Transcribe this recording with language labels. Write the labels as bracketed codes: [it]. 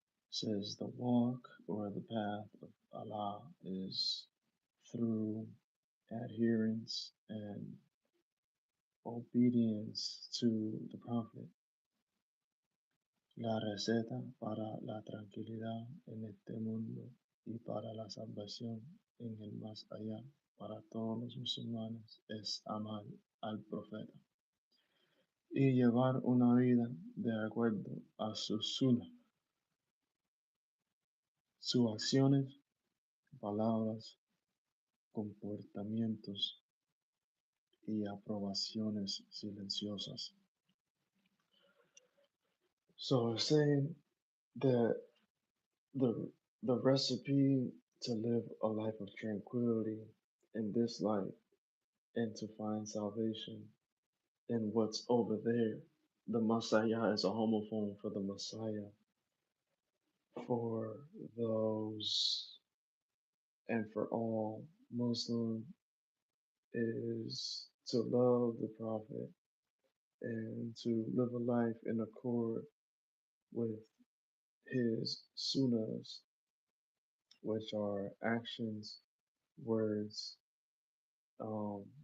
[en] Says the walk or the path of Allah is through adherence and obedience to the Prophet. [es] La receta para la tranquilidad en este mundo y para la salvación en el más allá para todos los musulmanes es amar al profeta y llevar una vida de acuerdo a su sunnah, sus acciones, palabras, comportamientos y aprobaciones silenciosas. [en] So it's saying that the the recipe to live a life of tranquility in this life and to find salvation in what's over there. The Messiah is a homophone for the Messiah for those and for all Muslim is to love the Prophet and to live a life in accord with his sunnahs, which are actions, words, um,